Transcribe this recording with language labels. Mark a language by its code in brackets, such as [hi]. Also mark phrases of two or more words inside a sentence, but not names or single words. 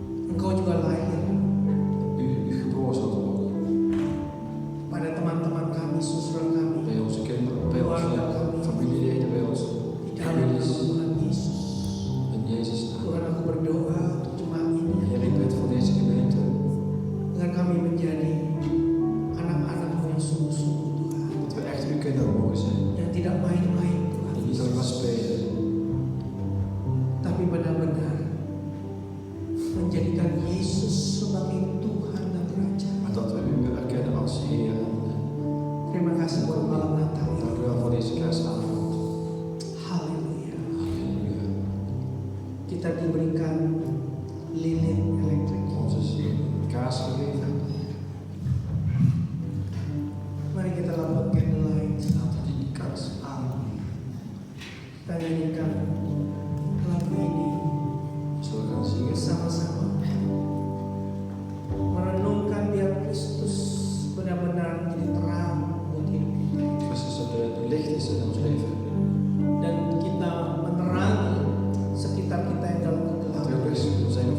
[id] engkau juga lahir [nl] u geboren zult worden. [id] pada teman-teman kami, saudara kami, [nl] Bij onze kinderen, bij onze familieleden, bij onze [id] di dalam nama [nl] families. [id] Tuhan Yesus. [nl] In Jezus' naam. [id] Tuhan, aku berdoa untuk jemaat ini, [nl] Heer, ik bid voor deze gemeente. [id] agar kami menjadi anak-anak-Mu yang sungguh-sungguh Tuhan, [nl] Dat we echt uw kinderen mogen zijn. [id] yang tidak main-main Tuhan, [nl] Die niet alleen maar spelen. [id] tapi benar-benar menjadikan Yesus sebagai Tuhan dan Raja. [nl] Maar dat we u erkennen als Heer. [id] Terima kasih buat malam Natal ini. [nl] Dank u wel voor deze kerstavond. [id] Haleluya. [nl] Halleluja. [id] Kita diberikan lilin elektrik. [nl] Ons is hier een kaars gegeven. [id] Mari kita lakukan candlelight. [nl] Laten we die kaars aan. [id] Kita nyanyikan lagu ini [nl] Zullen we gaan zingen? [id] bersama-sama. Merenungkan biar Kristus benar-benar menjadi terang buat hidup kita. [nl] Christus dat de licht is in ons leven. [id] Dan kita menerangi sekitar kita yang dalam [nl] Dat we [id] kegelapan. [nl] ook eens